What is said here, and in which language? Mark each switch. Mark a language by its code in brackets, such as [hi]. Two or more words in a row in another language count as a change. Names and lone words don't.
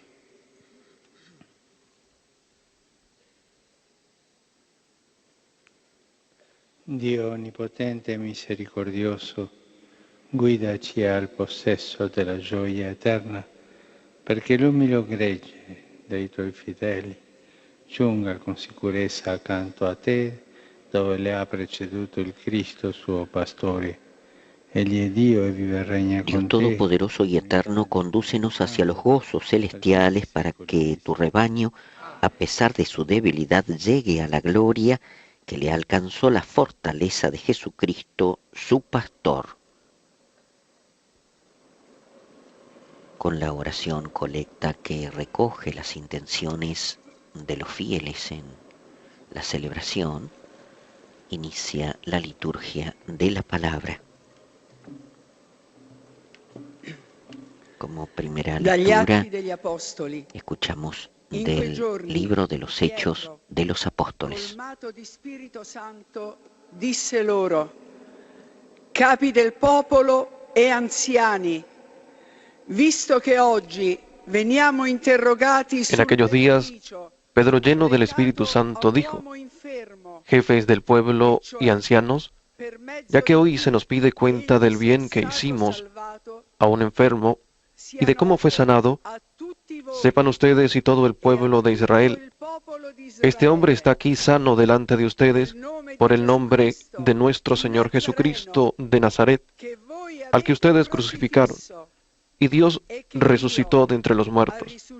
[it] Dio onnipotente e misericordioso, guidaci al possesso della gioia eterna, perché l'umile gregge dei tuoi fedeli giunga con sicurezza accanto a te, dove le ha preceduto il Cristo suo pastore. Egli è Dio e vive e regna [es] Dios [it] con te. [es] Todopoderoso y Eterno, condúcenos hacia los gozos celestiales para que tu rebaño, a pesar de su debilidad, llegue a la gloria que le alcanzó la fortaleza de Jesucristo, su pastor. Con la oración colecta que recoge las intenciones de los fieles en la celebración, inicia la liturgia de la palabra. Como primera lectura, escuchamos del libro de los Hechos de los Apóstoles. [it] Colmato di Spirito Santo, disse loro: capi del popolo e anziani, visto che oggi veniamo interrogati [es] En aquellos días, Pedro, lleno del Espíritu Santo, dijo: jefes del pueblo y ancianos, ya que hoy se nos pide cuenta del bien que hicimos a un enfermo y de cómo fue sanado, sepan ustedes y todo el pueblo de Israel, este hombre está aquí sano delante de ustedes por el nombre de nuestro Señor Jesucristo de Nazaret, al que ustedes crucificaron, y Dios resucitó de entre los muertos.